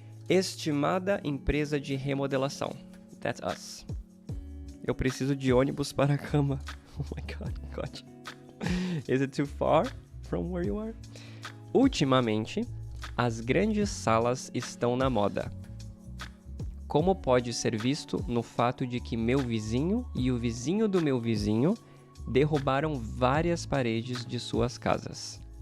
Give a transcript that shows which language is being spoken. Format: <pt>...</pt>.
<pt>Estimada empresa de remodelação.</pt> <en>That's us.</en> <pt>Eu preciso de ônibus para a cama.</pt> <en>Oh my God. Is it too far from where you are?</en> <pt>Ultimamente, as grandes salas estão na moda. Como pode ser visto no fato de que meu vizinho e o vizinho do meu vizinho derrubaram várias paredes de suas casas.</pt>